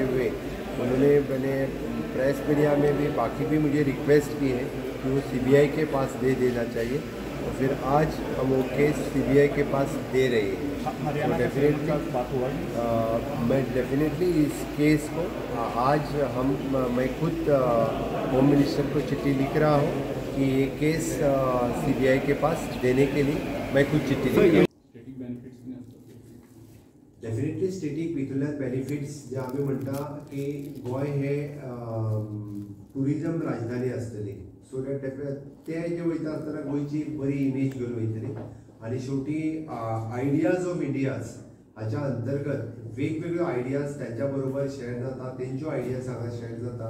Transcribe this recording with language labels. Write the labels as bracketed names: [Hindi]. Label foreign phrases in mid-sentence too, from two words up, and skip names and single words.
[Hindi] हुए उन्होंने मैंने प्रेस मीडिया में भी बाकी भी मुझे रिक्वेस्ट की है कि वो सीबीआई के पास दे देना चाहिए और फिर आज हम वो केस सीबीआई के पास दे रहे हैं तो डेफिनेटली मैं डेफिनेटली इस केस को आज मैं खुद [English] home minister [Hindi] को चिट्ठी लिख रहा हूँ कि ये केस सीबीआई के पास देने के लिए मैं खुद चिट्ठी लिख रहा हूँ [Konkani] डेफिनेटली स्टेटीक भितरल्यान बेनिफिट्स जे आमी म्हणटा की गोंय हे टुरिजम राजधानी आसतली [English] so that [Konkani] ते जे वयता आसतना गोंयची बरी इमेज घेवन वयतली आनी शेवटी आयडियाज ऑफ इंडियाज हाच्या अंतर्गत वेगवेगळ्यो आयडियाज त्यांच्या बरोबर शेअर जाता तेंच्यो आयडियाज हांगा शेअर जाता